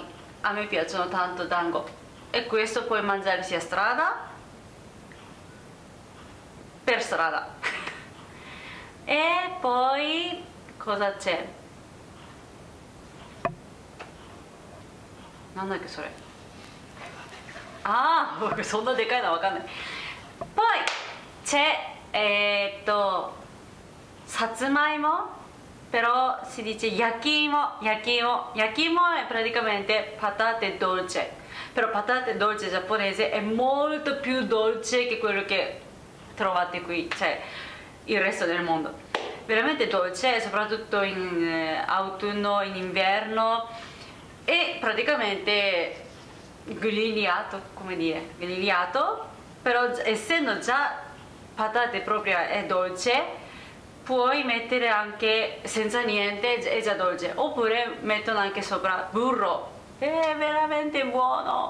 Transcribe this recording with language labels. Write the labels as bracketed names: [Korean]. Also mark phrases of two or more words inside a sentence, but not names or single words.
[Italian] A me piacciono tanto dango, e questo puoi mangiare sia per strada. E poi cosa c'è? Non è che so. [Japanese] そんなでかいのはわかんない。 [Italian] poi c'è [Japanese] さつまいも, [Italian] però si dice yakimo è praticamente patate dolce, però patate dolce giapponese è molto più dolce che quello che trovate qui, cioè il resto del mondo. Veramente dolce, soprattutto in autunno, in inverno, e praticamente grigliato, come dire, però essendo già patate proprio è dolce, puoi mettere anche senza niente, è già dolce, oppure mettono anche sopra burro, è veramente buono.